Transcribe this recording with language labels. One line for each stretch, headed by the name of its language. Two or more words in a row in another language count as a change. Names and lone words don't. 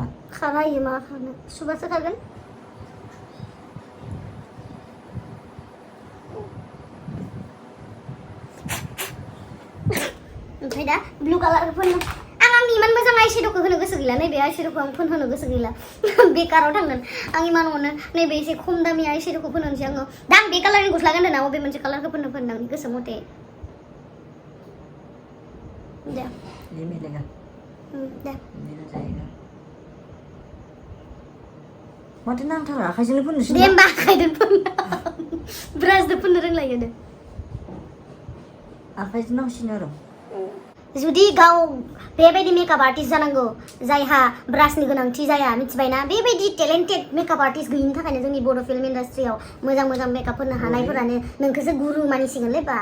Bodo: खारायो मा खारनो सुबासो खारगोन ओमफ्राय दा
English: blue color
Bodo: फोननो आंनि इमान मोजां आइशेड'खौ होनो गोसो गैला नैबे आइशेड'खौ आं फोनहोनो गोसो गैला बेकाराव थांगोन आं इमान अनो नैबे एसे खम दामि आइशेड'खौ फोनहोनोसै आङो दा आं बे कालारनि गस्ला गानदों ना बबे मोनसे कालारखौ फोननो आंनि गोसो मथे दे
Hindi: ये मिलेगा
Bodo: दे
Hindi: मिल जाएगा
Bodo: माथो नांथारा आखाइजोंनो फोननोसै दे होमबा आखाइजों फोननो ब्रासजों फोननो रोंलायो दे आखाइजों नांसिनो आरो जुदि गाव बेबायदि
English: makeup artist
Bodo: जानांगौ जायहा ब्रासनि गोनांथि जाया मिथिबायना बेबायदि टेलेन्टेड
English: makeup artist
Bodo: गैयिनि थाखायनो जोंनि बर' फिल्म इन्डास्ट्रियाव मोजां मेकआप होनो हानायफोरानो नोंखौसो गुरु मानिसिगोनलै बा